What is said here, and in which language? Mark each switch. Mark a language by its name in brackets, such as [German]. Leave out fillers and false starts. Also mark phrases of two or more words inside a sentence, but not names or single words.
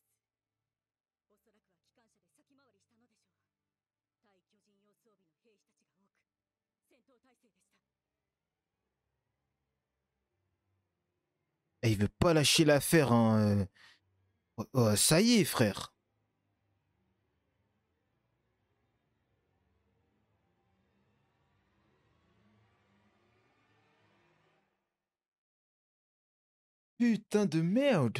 [Japanese] おそらくは機関車で先回りしたのでしょう。対巨人用装備の兵士たちが多く、戦闘態勢でした。 [French] Et il veut pas lâcher l'affaire, hein. Ça y est, frère. Putain de merde.